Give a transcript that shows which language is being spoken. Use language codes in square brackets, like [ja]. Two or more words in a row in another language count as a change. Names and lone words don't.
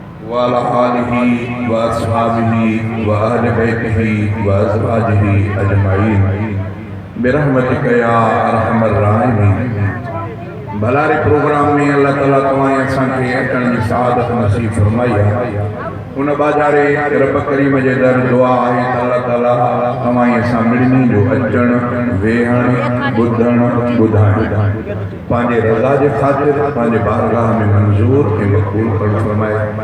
[ar] وعلى آله وأصحابه وأهل بيته وأزواجه أجمعين برحمتك يا أرحم الراحمين۔ [sd] ڀلاري پروگرام ۾ الله تعاليٰ توهان ۽ اسان کي اچڻ جي سعادت نصيب فرمائي آهي۔ ان باجاري رب ڪريم جي در دعا آهي ته الله تعاليٰ توهان ۽ اسان ٻنهي جو اچڻ، ويهڻ، ٻڌڻ، ٻڌائڻ پنهنجي رضا جي خاطر پنهنجي بارگاهه ۾ منظور ۽ مقبول فرمائي۔